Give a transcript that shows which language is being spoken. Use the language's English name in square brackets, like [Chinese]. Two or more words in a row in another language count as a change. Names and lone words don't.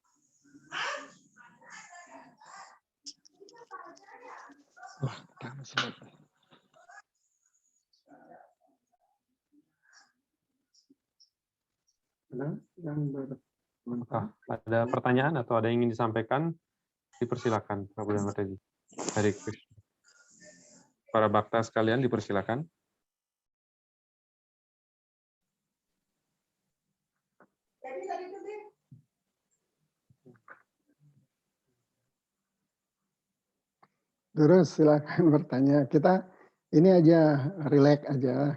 [Indonesian] Ada pertanyaan atau ada yang ingin disampaikan? Dipersilakan Prabu dan Mataji. Hare Krishna. Para bhakta sekalian dipersilakan. Terus silakan bertanya. Kita ini aja relax aja.